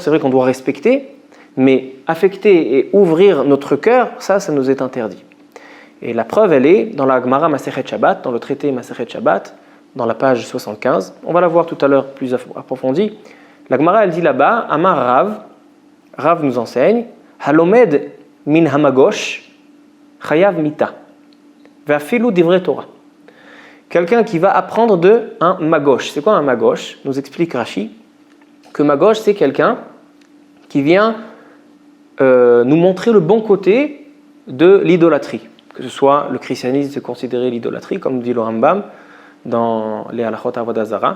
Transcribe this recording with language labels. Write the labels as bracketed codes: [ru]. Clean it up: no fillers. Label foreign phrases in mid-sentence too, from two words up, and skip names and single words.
[fr] C'est vrai qu'on doit respecter, mais affecter et ouvrir notre cœur, ça nous est interdit. Et la preuve, elle est dans la Gemara Masechet Shabbat, dans le traité Masechet Shabbat, dans la page 75. On va la voir tout à l'heure plus approfondie. La Gemara, elle dit là-bas, [he] אמר רב [fr] nous enseigne, [he] הלומד מן המגוש, חייב מיתה, ואפילו דברי תורה. [fr] Quelqu'un qui va apprendre de un magosh. C'est quoi un magosh ? Nous explique Rashi que magosh, c'est quelqu'un qui vient nous montrer le bon côté de l'idolâtrie. Que ce soit le christianisme, c'est considéré l'idolâtrie, comme dit le Rambam dans les [he] הלכות עבודה זרה.